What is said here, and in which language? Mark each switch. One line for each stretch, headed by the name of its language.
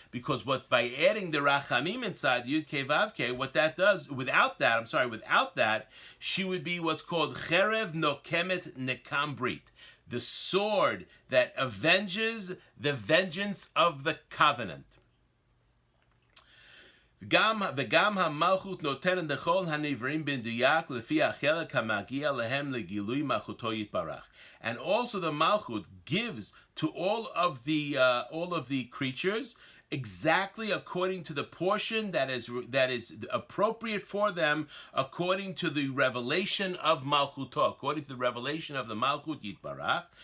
English: Because by adding the rachamim inside the Yud Kei Vav Kei, what that does, without that, she would be what's called
Hebrew: cherev nokemet nekam brit,
English: the sword that avenges the vengeance of the covenant.
Hebrew: וגם המלכות נותנת לכל הנבראים במדויק לפי החלק המגיע להם לגילוי מלכותו יתברך.
English: And also the malchut gives to all of the creatures exactly according to the portion that is appropriate for them, according to the revelation of Malchuto, according to the revelation of the Malchut Yitbarach.